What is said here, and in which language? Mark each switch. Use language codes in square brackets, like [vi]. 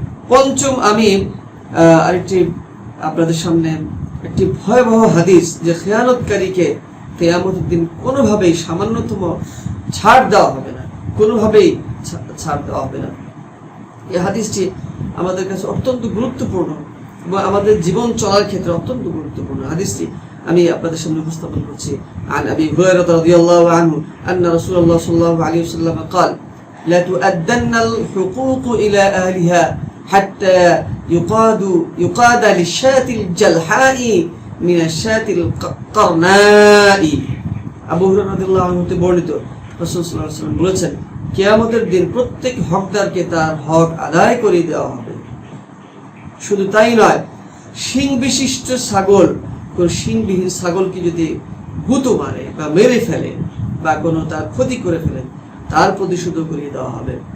[bn] পঞ্চম, আমি আরেকটি আপনাদের সামনে একটি ভয়াবহ হাদিস, যে খেয়ানতকারীকে কিয়ামতের দিন কোনোভাবেই সামান্যতম ছাড় দেওয়া হবে না, কোনোভাবেই ছাড় দেওয়া হবে না। এই হাদিসটি আমাদের কাছে অত্যন্ত গুরুত্বপূর্ণ এবং আমাদের জীবন চলার ক্ষেত্রে অত্যন্ত গুরুত্বপূর্ণ। হাদিসটি আমি আপনাদের সামনে উপস্থাপন করছি। [ar] عن أبي هريرة رضي الله عنه أن رسول الله صلى الله عليه وسلم قال: لا تؤدن الحقوق إلى أهلها حتى يقاد للشاة الجلحاء من الشاة القرناء। [bn] আবু হুরায়রা রাদিয়াল্লাহু আনহু হতে বর্ণিত, রাসূল সাল্লাল্লাহু আলাইহি ওয়াসাল্লাম বলেছেন, কিয়ামতের দিন প্রত্যেক হকদারকে তার হক আদায় করে দেওয়া হবে। শুধু তাই নয়, শিং বিশিষ্ট ছাগল, কোন শিংবিহীন ছাগলকে যদি গুঁতো মারে বা মেরে ফেলে বা কোনো তার ক্ষতি করে ফেলে, তার প্রতিশোধ করিয়ে দেওয়া হবে।